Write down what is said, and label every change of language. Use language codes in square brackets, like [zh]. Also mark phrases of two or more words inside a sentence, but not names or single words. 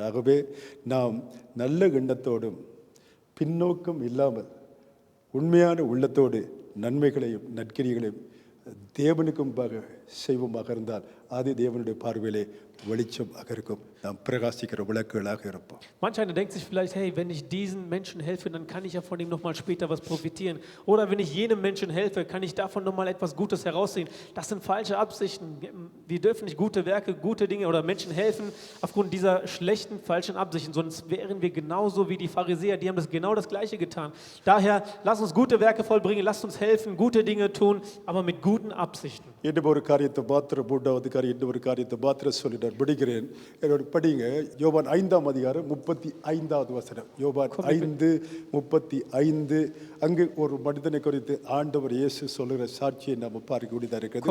[ta] ஆகவே நாம் நல்ல எண்ணத்தோடும் பின்னோக்கம் இல்லாமல் உண்மையான உள்ளத்தோடு நன்மைகளையும் நற்கிரியைகளையும் தேவனுக்கு முன்பாக செய்வோமாக இருந்தால் அது தேவனுடைய பார்வையிலே வெளிச்சமாக இருக்கும், நாம் பிரகாசிக்கிற விளக்குகளாக இருப்போம். [de] Manch einer denkt sich vielleicht, hey, wenn ich diesen Menschen helfe, dann kann ich ja von ihm nochmal später was profitieren. Oder wenn ich jenem Menschen helfe, kann ich davon nochmal etwas Gutes herausziehen. Das sind falsche Absichten. Wir dürfen nicht gute Werke, gute Dinge oder Menschen helfen aufgrund dieser schlechten, falschen Absichten. Sonst wären wir genauso wie die Pharisäer, die haben genau das Gleiche getan. Daher, lasst uns gute Werke vollbringen, lasst uns helfen, gute Dinge tun, aber mit guten Absichten. [ta] இன்னும் ஒரு காரியத்தை மாத்திர மூன்றாவது காரியம், இன்னும் ஒரு காரியத்தை மாத்திர சொல்லி நான் படிக்கிறேன். என்னோட படிங்க, யோவான் 5ஆம் அதிகாரம் 35வது வசனம். யோவான் 5:35. அங்கு ஒரு மனிதனை குறித்து ஆண்டவர் இயேசு சொல்லுகிற சாட்சியை நம்ம பார்க்கக்கூடியதாக இருக்கிறது.